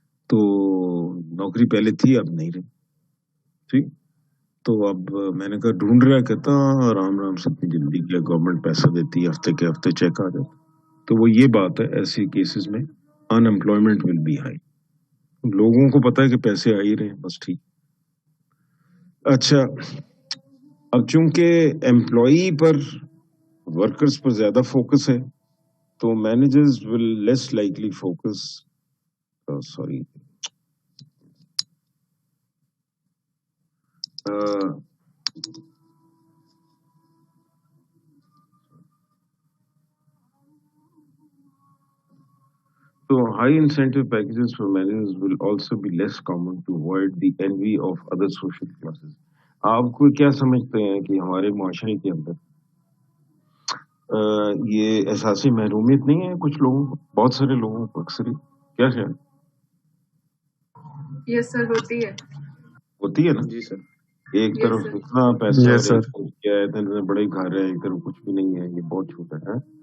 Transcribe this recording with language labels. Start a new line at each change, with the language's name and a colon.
Urdu: تو نوکری پہلے تھی اب نہیں رہی, ٹھیک. تو اب میں نے کہا ڈھونڈ رہا, کہتا آرام آرام سے اتنی جلدی کیا, گورنمنٹ پیسہ دیتی ہے, ہفتے کے ہفتے چیک آ جاتا. تو وہ یہ بات ہے, ایسی کیسز میں
English: In employment will be high.
Urdu: لوگوں کو پتا ہے کہ پیسے آ ہی رہے ہیں, بس ٹھیک. اچھا, اب چونکہ امپلائی پر, ورکرز پر زیادہ فوکس ہے, تو
English: Managers will less likely focus, sorry So high incentive packages for managers will also be less common to avoid the envy of other social classes.
Urdu: آپ کو کیا سمجھتے ہیں کہ ہمارے معاشرے کے اندر یہ احساس محرومیت نہیں ہے کچھ لوگوں کو, بہت سارے لوگوں کو اکثر ہی, کیا خیال؟
English: yes sir,
Urdu: ہوتی ہے نا جی سر. ایک طرف اتنا پیسہ کیا ہے, بڑے گھر ہے, ایک طرف کچھ بھی نہیں ہے, یہ بہت چھوٹا ہے.